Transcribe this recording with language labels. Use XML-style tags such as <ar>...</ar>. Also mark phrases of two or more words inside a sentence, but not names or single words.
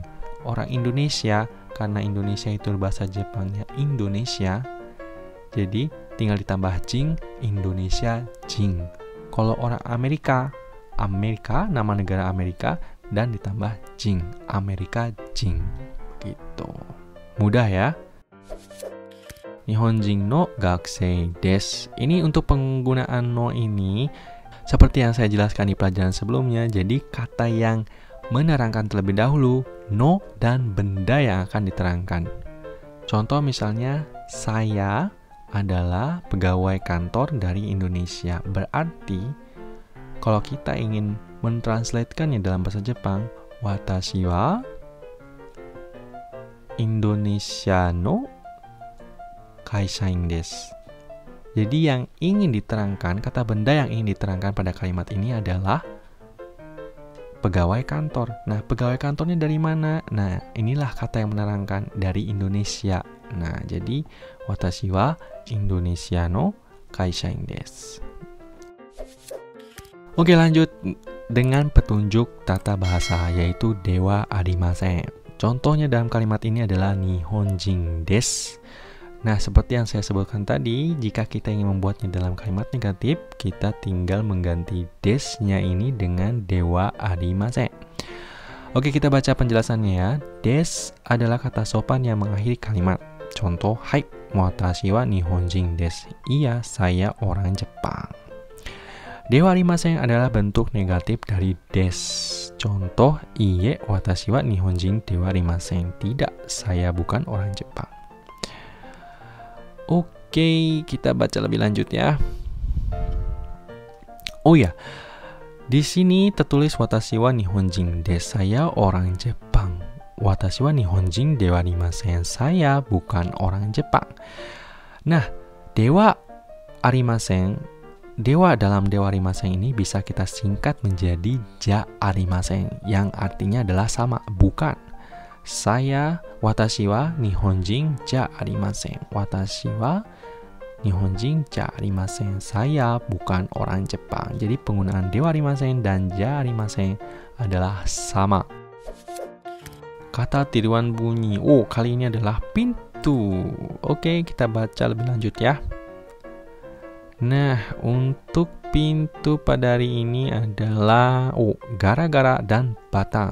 <id>Orang Indonesia, karena Indonesia itu bahasa Jepangnya Indonesia, jadi tinggal ditambah jing, Indonesia jing. Kalau orang Amerika, nama negara Amerika, dan ditambah jing, Amerika jing. Gitu. Mudah ya.</id> <ja>日本人の学生です.</ja> <id>Ini untuk penggunaan no ini, seperti yang saya jelaskan di pelajaran sebelumnya, jadi kata yang menerangkan terlebih dahulu, no dan benda yang akan diterangkan. Contoh misalnya, saya adalah pegawai kantor dari Indonesia. Berarti, kalau kita ingin mentranslatekannya dalam bahasa Jepang,</id> <ja>私はインドネシアの会社員です.</ja> <id>Jadi yang ingin diterangkan, kata benda yang ingin diterangkan pada kalimat ini adalah pegawai kantor. Nah, pegawai kantornya dari mana? Nah, inilah kata yang menerangkan dari Indonesia. Nah, jadi</id> <ja>私はインドネシアの会社員です.</ja> <id>Oke, lanjut dengan petunjuk tata bahasa, yaitu</id> <ja>ではありません.</ja> <id>Contohnya dalam kalimat ini adalah</id> <ja>日本人です.</ja> <id>Nah, seperti yang saya sebutkan tadi, jika kita ingin membuatnya dalam kalimat negatif, kita tinggal mengganti des-nya ini dengan</id> <ja>ではありません.</ja> <id>Oke, kita baca penjelasannya ya. Des adalah kata sopan yang mengakhiri kalimat. Contoh, hai,</id> <ja>私は日本人です.</ja> <id>Iya, saya orang Jepang.</id> <ja>ではありません</ja> <id>adalah bentuk negatif dari des. Contoh,</id> <ja>いいえ、私は日本人ではありません.</ja> <id>Tidak, saya bukan orang Jepang. Oke, kita baca lebih lanjut ya. Oh ya, di sini tertulis</id> <ja>私は日本人です,</ja> <id>saya orang Jepang.</id> <ja>私は日本人ではありません,</ja> <id>saya bukan orang Jepang. Nah,</id> <ja>ではありません,</ja> <id>dewa dalam</id> <ja>ではありません</ja> <id>ini bisa kita singkat menjadi</id> <ja>じゃありません,</ja> <id>yang artinya adalah sama, bukan.</id> <ja>Saya 私は日本人じゃありません. 私は日本人じゃありません.</ja> <id>Saya bukan orang Jepang. Jadi penggunaan</id> <ja>ではありません</ja> <id>dan</id> <ja>じゃありません</ja> <id>adalah sama. Kata tiruan bunyi. Oh, kali ini adalah pintu. Oke, kita baca lebih lanjut ya. Nah, untuk pintu pada hari ini adalah gara-gara dan batang.</id>